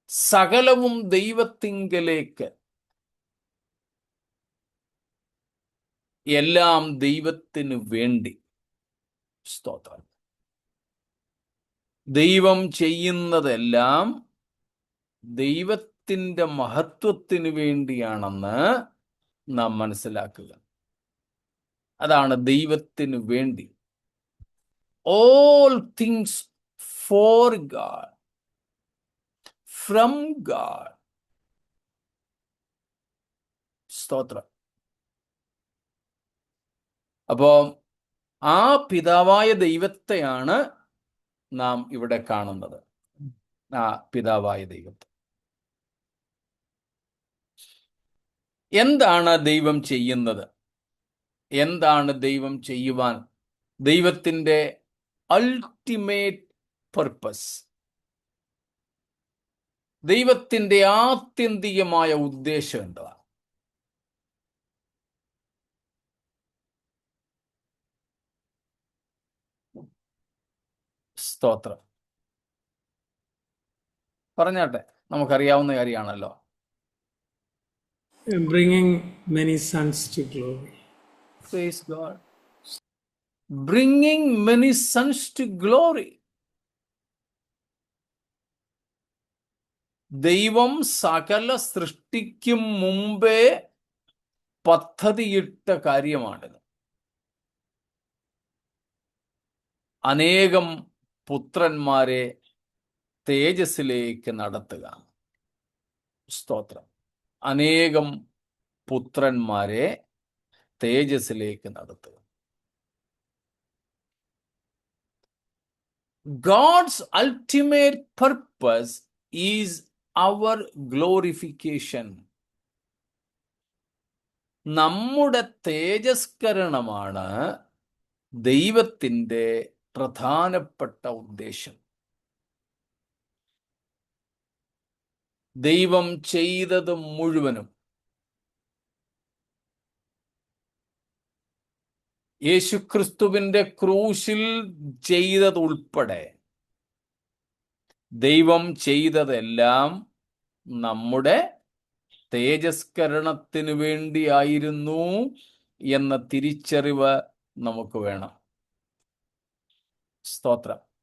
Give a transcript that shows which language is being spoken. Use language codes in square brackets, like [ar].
[ml] സകലവും ദൈവത്തിങ്കലേക്ക്, എല്ലാം ദൈവത്തിനു വേണ്ടി. സ്തോത്രം. ദൈവം ചെയ്യുന്നതെല്ലാം ദൈവത്തിൻ്റെ മഹത്വത്തിനു വേണ്ടിയാണെന്ന് നാം മനസ്സിലാക്കുക. അതാണ് ദൈവത്തിന് വേണ്ടി. [en] All things for God, from God. [ml] സ്തോത്രം. അപ്പോ ആ പിതാവായ ദൈവത്തെയാണ് നാം ഇവിടെ കാണുന്നത്. ആ പിതാവായ ദൈവത്തെ. എന്താണ് ദൈവം ചെയ്യുന്നത്? എന്താണ് ദൈവം ചെയ്യുവാൻ? ദൈവത്തിൻ്റെ [en] ultimate purpose, [ml] ദൈവത്തിൻ്റെ ആത്യന്തികമായ ഉദ്ദേശം എന്താണ്? സ്തോത്രം. പറഞ്ഞാട്ടെ, നമുക്കറിയാവുന്ന കാര്യമാണല്ലോ. [en] bringing many sons to glory. Praise God. Bringing many sons to glory. [ml] ദൈവം സകല സൃഷ്ടിക്കും മുമ്പേ പദ്ധതിയിട്ട കാര്യമാണിത്. അനേകം പുത്രന്മാരെ തേജസ്സിലേക്ക് നടത്തുക. സ്തോത്രം. അനേകം പുത്രന്മാരെ തേജസ്സിലേക്ക് നടത്തുക. [en] God's ultimate purpose is our glorification. [ml] നമ്മുടെ തേജസ്കരണമാണ് ദൈവത്തിൻ്റെ പ്രധാനപ്പെട്ട ഉദ്ദേശം. ദൈവം ചെയ്തത് മുഴുവനും യേശുക്രിസ്തുവിൻ്റെ ക്രൂശിൽ ചെയ്തതുൾപ്പെടെ ദൈവം ചെയ്തതെല്ലാം നമ്മുടെ തേജസ്കരണത്തിന് വേണ്ടിയായിരുന്നു എന്ന തിരിച്ചറിവ് നമുക്ക് വേണം. സ്തോത്രം.